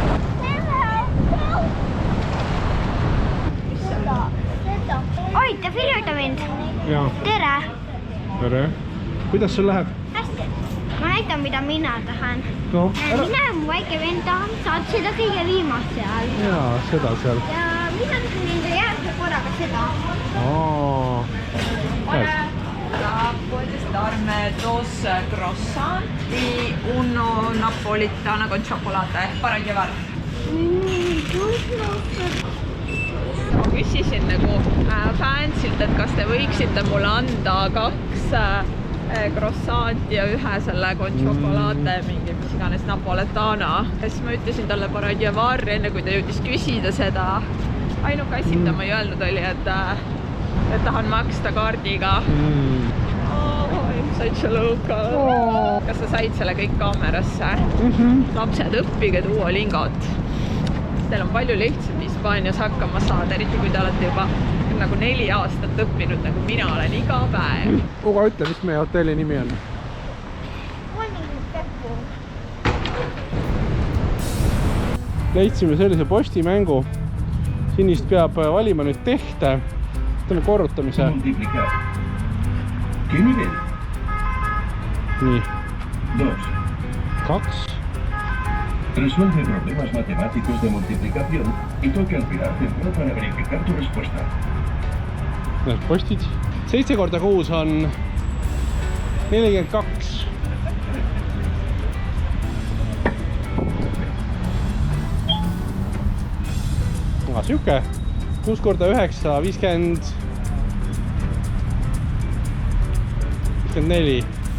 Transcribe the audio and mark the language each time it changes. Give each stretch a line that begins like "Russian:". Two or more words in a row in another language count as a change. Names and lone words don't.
Estonian: Oi, ta filmita mind. Jaa. Tere. Tere. Kuidas sul läheb? Hästi. Ma näitan, mida mina tahan. No, Mina ja mu väike vend tahan saada seda kõige viimast seal. Jaa, seda seal. Ja mina tahan nende järgmise korraga seda.
Spanish: Puedes darme dos croissants y uno napolitana con chocolate para llevar.
Estonian: Ma küsisin nagu fansilt, et kas te võiksite mulle anda 2 croissanti ja 1 selle
Spanish: con chocolate,
Estonian: mingi mis iganes napoletana. Ja siis ma ütlesin talle
Spanish: para llevar,
Estonian: enne kui ta jõudis küsida seda. Ainuke asi, mida ma ei öelnud oli, et tahan maksta kaardiga.
English: Oh, I'm such a local.
Estonian: Kas sa said selle kõik kaamerasse? Lapsed, õppige Duolingot. Teil on palju lihtsam Hispaanias hakkama saada, eriti kui te olete juba nagu 4 aastat õppinud, nagu mina olen iga päev. Kuga ütle, mis meie hotelli nimi on? Leidsime sellise postimängu. Sinist peab valima nüüd tehte. Teeme korrutamise. Nii. 2.
Spanish: Resuelve problemas matemáticos de multiplicación y toque al pilar central para verificar tu respuesta.
Estonian: Need postid. 7 korda 6 on 42. Aga siuke. 6 korda 9, 50. 54.